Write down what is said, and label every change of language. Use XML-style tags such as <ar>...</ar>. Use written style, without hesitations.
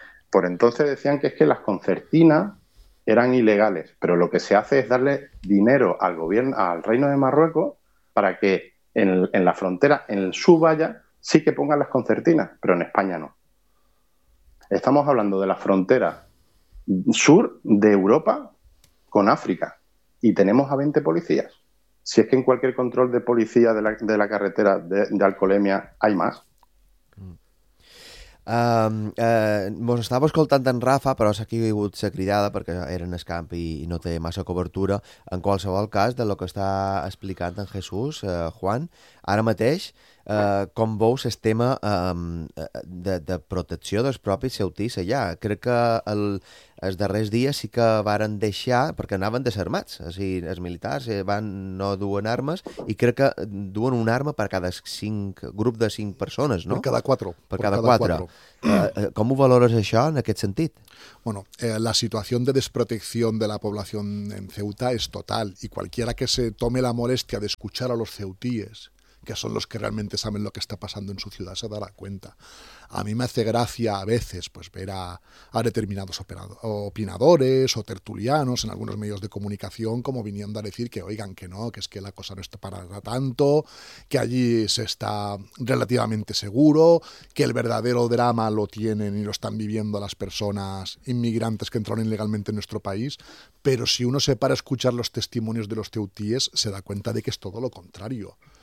<es>Por entonces decían que es que las concertinas eran ilegales, pero lo que se hace es darle dinero al gobierno, al Reino de Marruecos, para que en la frontera, en su valla, sí que pongan las concertinas, pero en España no. estamos hablando de la frontera sur de Europa con África y tenemos a 20 policías. Si es que en cualquier control de policía de la carretera de Alcolemia hay más.</es> <ca>Mos estava escoltant en Rafa, però s'ha caigut la cridada perquè era en el camp i no té massa cobertura. En qualsevol cas, de lo que està explicant en Jesús, Juan, ara mateix, com veu el tema de protecció dels propis ceutis allà? Crec que els darrers dies sí que varen deixar, perquè anaven desarmats, o sigui, els militars van no duen armes, i crec que duen una arma per cada cinc, grup de cinc persones, no? Per cada quatre. Per cada quatre. Com ho valores això en aquest sentit?</ca> <es>Bueno, la situación de desprotección de la población en Ceuta es total, y cualquiera que se tome la molestia de escuchar a los ceutíes, que son los que realmente saben lo que está pasando en su ciudad, se dará cuenta. A mí me hace gracia a veces pues ver a determinados opinadores o tertulianos en algunos medios de comunicación como viniendo a decir que oigan que no, que es que la cosa no está para tanto, que allí se está relativamente seguro, que el verdadero drama lo tienen y lo están viviendo las personas inmigrantes que entraron ilegalmente en nuestro país, pero si uno se para a escuchar los testimonios de los ceutíes se da cuenta de que es todo lo contrario.</es>